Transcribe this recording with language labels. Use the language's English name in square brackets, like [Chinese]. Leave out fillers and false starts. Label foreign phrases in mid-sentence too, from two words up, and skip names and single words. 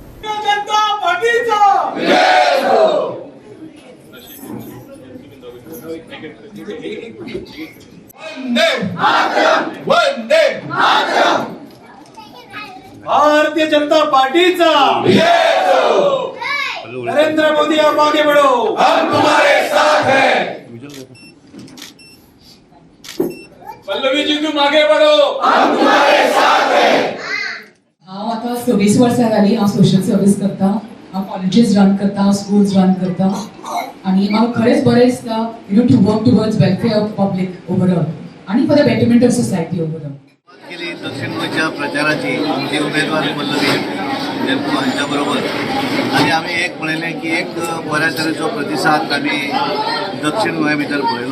[Hindi] भारतीय जनता पार्टीचा नरेंद्र मोदी आप आगे बढ़ो, हम तुम्हारे साथ हैं. पल्लवी जी तुम आगे बढ़ो, हम तुम्हारे साथ हैं. [Konkani] हांव आतां 26 वर्सां जाली हांव [English] social service [Konkani] करता. हांव [English] colleges run [Konkani] करता, [English] schools run [Konkani] करता आणि म्हाका खरेंच बरें दिसता [English] to work towards welfare of public overall [Konkani] आणि [English] for the betterment of society overall. [Konkani] केली दक्षिण गोंयच्या प्रचाराची आमची उमेदवार पल्लवी देमपो हांच्या बरोबर आणि आम्ही एक पळयलें की एक बऱ्या तरेचो प्रतिसाद आमी दक्षिण गोंया भितर पळयलो.